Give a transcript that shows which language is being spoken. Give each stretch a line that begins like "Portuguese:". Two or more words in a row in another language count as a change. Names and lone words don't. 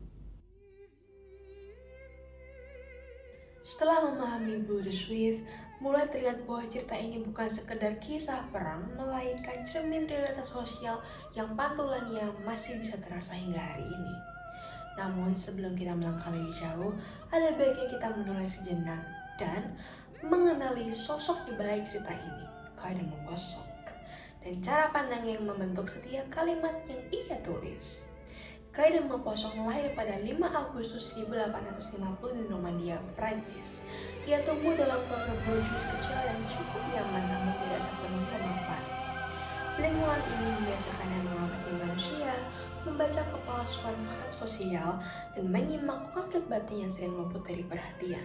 Indonesian: Setelah memahami Boule-de-Suif, mulai terlihat bahwa cerita ini bukan sekedar kisah perang, melainkan cermin realitas sosial yang pantulannya masih bisa terasa hingga hari ini. Namun sebelum kita melangkah lebih jauh, ada baiknya kita menoleh sejenak dan mengenali sosok di balik cerita ini, Guy de Maupassant, dan cara pandang yang membentuk setiap kalimat yang ia tulis. Guy de Maupassant lahir pada 5 Agustus 1850 di Normandia, Prancis. Ia tumbuh dalam keluarga borjuis kecil yang cukup nyaman namun tidak sepenuhnya mapan. Lingkungan ini membiasakannya mengamati manusia, membaca kepalsuan fasad sosial, dan menyimak konflik batin yang sering luput dari perhatian.